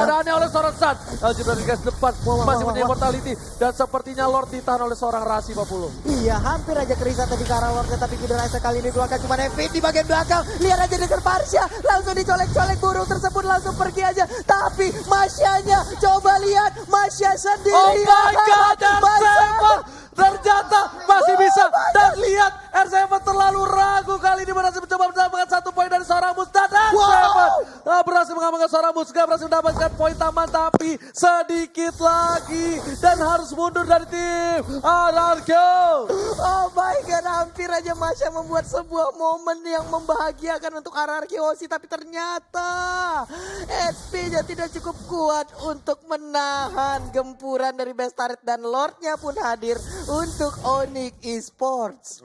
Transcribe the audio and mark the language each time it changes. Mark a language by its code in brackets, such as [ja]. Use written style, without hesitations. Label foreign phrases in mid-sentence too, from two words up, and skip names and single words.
[id] keadaannya oleh seorang Sun. LG berada di garis depan, masih punya immortality. Dan sepertinya Lord ditahan oleh seorang Rasi 40. Iya, hampir aja Krisa tadi ke arah Lordnya tapi Feeder Ice kali ini keluarkan cuma Evin di bagian belakang. Lihat aja dengan Marsha, langsung dicolek-colek burung tersebut langsung pergi aja. Tapi Masyanya, coba lihat Masya sendiri. [en] Oh my god, [id] R7 ternyata masih bisa. Dan lihat R7 terlalu ragu kali ini berhasil mencoba mendapatkan satu poin dari seorang Mus. Dan R7 berhasil mengamankan seorang Mus. Gak berhasil mendapatkan poin tambahan tapi sedikit lagi. Dan harus mundur dari tim Ararko. [en] Oh my god, [id] hampir aja Masya membuat sebuah momen yang membahagiakan untuk RRQ Hoshi. Tapi ternyata HP-nya tidak cukup kuat untuk menahan gempuran dari Bestaret. Dan Lordnya pun hadir untuk Onyx Esports.